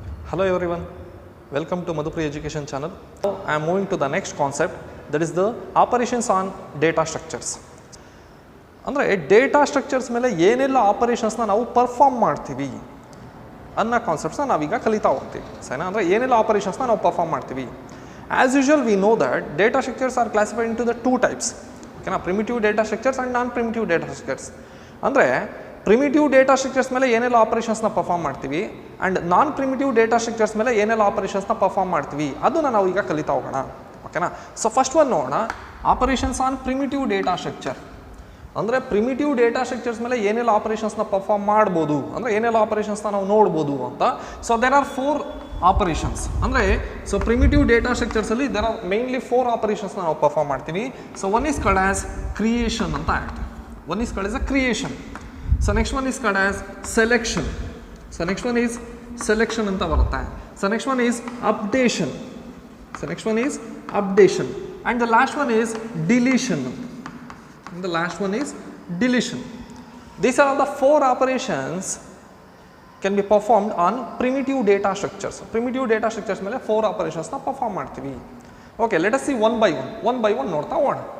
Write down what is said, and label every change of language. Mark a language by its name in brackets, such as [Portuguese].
[English] Hello everyone, welcome to Madhupri Education channel. Now I am moving to the next concept, that is the operations on data structures. [Kannada] ಅಂದರೆ data structures ಮೇಲೆ ಏನೆಲ್ಲ ಆಪರೇಷನ್ಸ್ನ ನಾವು perform ಮಾಡ್ತೀವಿ ಅನ್ನೋ ಕಾನ್ಸೆಪ್ಟ್ಸ್ನ ನಾವೀಗ ಕಲಿತಾ ಹೋಗ್ತೀವಿ ಸರಿನಾ. ಅಂದರೆ ಏನೆಲ್ಲ ಆಪರೇಷನ್ಸ್ನ ನಾವು ಪರ್ಫಾರ್ಮ್ ಮಾಡ್ತೀವಿ. [English] As usual we know that data structures are classified into the two types, ಓಕೆನಾ, primitive data structures and non primitive data structures. [Kannada] ಅಂದರೆ ಪ್ರಿಮಿಟಿವ್ ಡೇಟಾ ಸ್ಟ್ರಕ್ಚರ್ಸ್ ಮೇಲೆ ಏನೆಲ್ಲ ಆಪರೇಷನ್ಸ್ನ ಪರ್ಫಾರ್ಮ್ ಮಾಡ್ತೀವಿ and non primitive data structures ಮೇಲೆ ಏನೆಲ್ಲ ಆಪರೇಷನ್ಸ್ನ perform ಮಾಡ್ತೀವಿ ಅದನ್ನು ನಾವು ಈಗ ಕಲಿತಾ ಹೋಗೋಣ, ಓಕೆನಾ. [English] so first one [Kannada] ನೋಡೋಣ, [English] Operations on primitive data structure. [Kannada] ಅಂದರೆ ಪ್ರಿಮಿಟಿವ್ ಡೇಟಾ ಸ್ಟ್ರಕ್ಚರ್ಸ್ ಮೇಲೆ ಏನೆಲ್ಲ ಆಪರೇಷನ್ಸ್ನ ಪರ್ಫಾರ್ಮ್ ಮಾಡ್ಬೋದು, ಅಂದರೆ ಏನೆಲ್ಲ ಆಪರೇಷನ್ಸ್ನ ನಾವು ನೋಡ್ಬೋದು ಅಂತ. [English] So there are 4 operations. ಅಂದರೆ so primitive data ಸ್ಟ್ರಕ್ಚರ್ಸಲ್ಲಿ there are mainly 4 ಆಪರೇಷನ್ಸ್ನ [Kannada] ನಾವು ಪರ್ಫಾರ್ಮ್ ಮಾಡ್ತೀವಿ. [English] So one is called as creation ಅಂತ act, one is called as a creation. So next one is called as selection. So next one is selection [Kannada] ಅಂತ ಬರುತ್ತೆ. [English] So next one is updation. So next one is updation and the last one is deletion. And the last one is deletion. These are all the 4 operations can be performed on primitive data structures. Primitive data structures ಮೇಲೆ 4 operations na perform ಮಾಡ್ತೀವಿ. Okay, let us see one by one [Kannada] ನೋಡ್ತಾ ಹೋಗೋಣ.